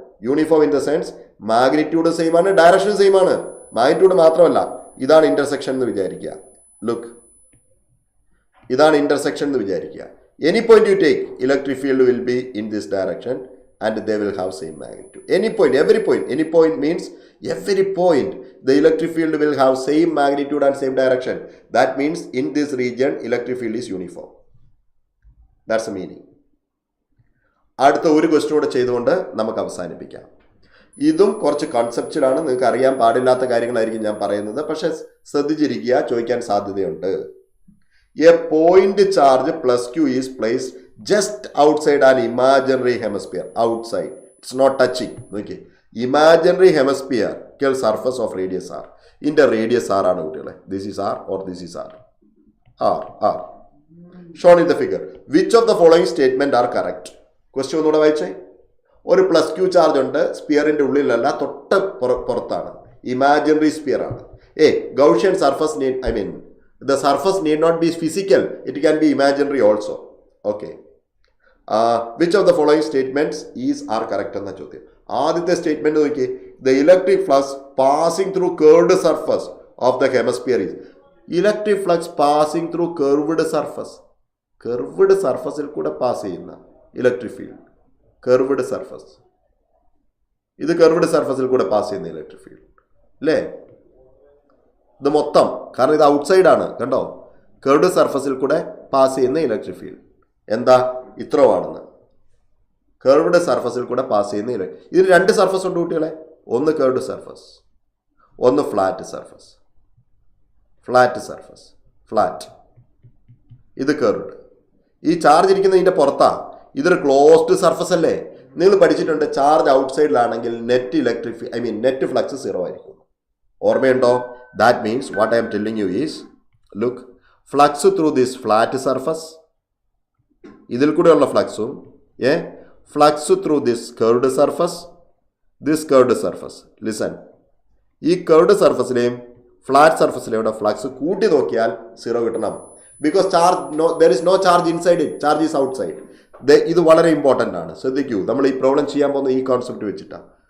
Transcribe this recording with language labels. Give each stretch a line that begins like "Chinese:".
English: Uniform in the sense magnitude same ആണ്, direction same ആണ്.
Malayalam: Magnitude മാത്രമല്ല, ഇതാണ് ഇന്റർസെക്ഷൻ എന്ന് വിചാരിക്കുക. ലുക്ക്, ഇതാണ് ഇന്റർസെക്ഷൻ എന്ന് വിചാരിക്കുക.
English: Any point you take, electric field will be in this direction and they will have same magnitude. Any point, every point. Any point means every point the electric field will have same magnitude and same direction. That means in this region electric field is uniform. That's the meaning.
Malayalam: അടുത്ത ഒരു question കൂടെ ചെയ്തുകൊണ്ട് നമുക്ക് അവസാനിപ്പിക്കാം. ഇതും കുറച്ച് കൺസെപ്ച്വലാണ്. നിങ്ങൾക്ക് അറിയാൻ പാടില്ലാത്ത കാര്യങ്ങളായിരിക്കും ഞാൻ പറയുന്നത്. പക്ഷെ ശ്രദ്ധിച്ചിരിക്കുക, ചോദിക്കാൻ സാധ്യതയുണ്ട്.
English: A point charge plus Q is placed just outside an imaginary hemisphere. Outside. It's not touching. Okay. Imaginary hemisphere kill surface of radius R. In the radius R
Malayalam: ആണ് കുട്ടികളെ.
English: This is R or this is R. R. Shown in the figure. Which of the following statement are correct?
Malayalam: Question ഒന്നുകൂടെ വായിച്ചേ. ഒരു plus Q charge ഉണ്ട്. സ്പിയറിന്റെ ഉള്ളിലല്ല, തൊട്ട് പുറത്താണ്. Imaginary sphere ആണ്.
English: Gaussian surface need, I mean, the surface need not be physical. It can be imaginary also. Okay. Which of the following statements are correct
Malayalam: എന്ന ചോദ്യം. ആദ്യത്തെ സ്റ്റേറ്റ്മെന്റ് നോക്കി.
English: The electric flux passing through curved surface of the hemisphere is. Electric flux passing through curved surface.
Malayalam: Curved surfaceൽ കൂടെ pass ചെയ്യുന്ന electric field. Curved surface. ഇത് curved surfaceൽ കൂടെ pass ചെയ്യുന്ന electric field അല്ലേ? ഇത് മൊത്തം, കാരണം ഇത് ഔട്ട്സൈഡ് ആണ്. കണ്ടോ, കർവ്ഡ് സർഫസിൽ കൂടെ പാസ് ചെയ്യുന്ന ഇലക്ട്രിക് ഫീൽഡ് എന്താ? ഇത്രയാണെന്ന്. കർവ്ഡ് സർഫസിൽ കൂടെ പാസ് ചെയ്യുന്ന ഇതിന് രണ്ട് സർഫസ് ഉണ്ട് കുട്ടികളെ. ഒന്ന് കർവ്ഡ് സർഫസ്, ഒന്ന് flat surface. Flat surface, flat. ഇത് കർവ്ഡ്. ഈ ചാർജ് ഇരിക്കുന്നതിൻ്റെ പുറത്താ. ഇതൊരു ക്ലോസ്ഡ് സർഫസ് അല്ലേ? നിങ്ങൾ പഠിച്ചിട്ടുണ്ട്, charge ഔട്ട്സൈഡിലാണെങ്കിൽ net electric net flux 0 ആയിരിക്കും. ഓർമ്മയുണ്ടോ?
English: That means what I am telling you is, look, flux through this flat surface,
Malayalam: ഇതിൽ കൂടെയുള്ള ഫ്ലക്സും
English: flux through this curved surface, this curved surface.
Malayalam: Listen, ഈ curved സർഫസിലെയും ഫ്ലാറ്റ് സർഫസിലെയും ഫ്ലക്സ് കൂട്ടി നോക്കിയാൽ 0 കിട്ടണം.
English: Because there is no charge inside it, charge is outside.
Malayalam: ഇത് വളരെ important ആണ്. ശ്രദ്ധിക്കൂ, നമ്മൾ ഈ പ്രോബ്ലം ചെയ്യാൻ പോകുന്ന ഈ കോൺസെപ്റ്റ് വെച്ചിട്ടാണ്.